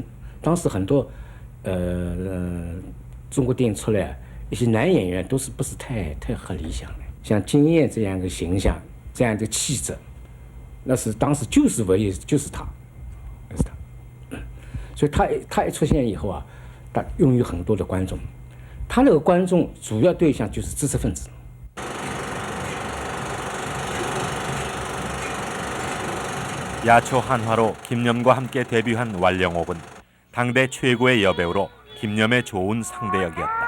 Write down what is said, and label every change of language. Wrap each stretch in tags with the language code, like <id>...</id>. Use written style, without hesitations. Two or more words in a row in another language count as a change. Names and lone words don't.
<zh>当时很多中国电影出来一些男演员都是不是太合理想的，像金燕这样一个形象，这样一个气质，那是当时就是唯一就是他，是他。所以他一出现以后啊，他拥有很多的观众，他那个观众主要对象就是知识分子。</zh> <ko>야초 한화로 김념과 함께 데뷔한 왈령옥은 당대 최고의 여배우로 김념의 좋은 상대역이었다.</ko>